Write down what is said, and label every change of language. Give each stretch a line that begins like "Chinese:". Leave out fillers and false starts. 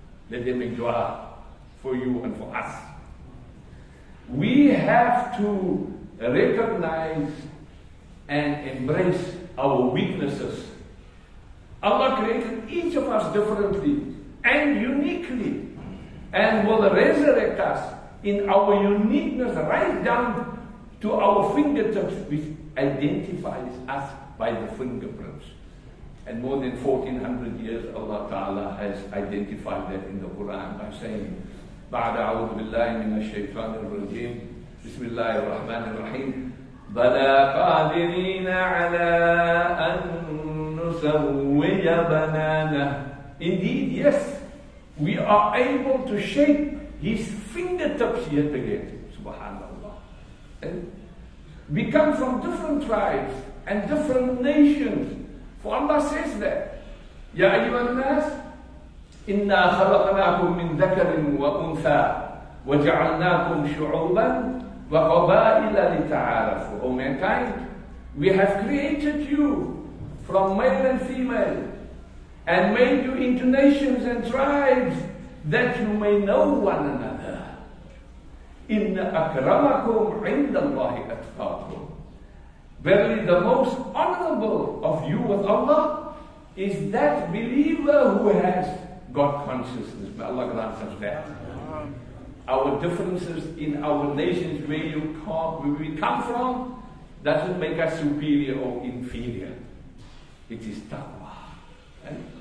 English: Let them make dua for you and for us. We have to recognize and embrace our weaknesses. Allah created each of us differently and uniquely, and will resurrect us in our uniqueness right down to our fingertips, which identifies us by the fingerprints. And more than 1400 years Allah Ta'ala has identified that in the Quran by saying,
Arabic: بعد أعوذ بالله من الشيطان الرجيم بسم الله الرحمن الرحيم بلى قادرين على أن نسوي بنانه.
English: Indeed, yes, we are able to shape his fingertips yet again. Subhanallah. And we come from different tribes and different nations. For Allah says that,
Arabic: يا أيها الناس إنا خلقناكم من ذكر وأنثى وجعلناكم شعوبا وقبائل لتعارفوا.
English: O mankind, we have created you from male and female and made you into nations and tribes that you may know one another.
Arabic: إن أكرمكم عند الله أتقاكم.
English: Verily, the most honorable of you with Allah is that believer who has God consciousness. May Allah grant us that. Our differences in our nations, where we come from, doesn't make us superior or inferior. It is taqwa. Right?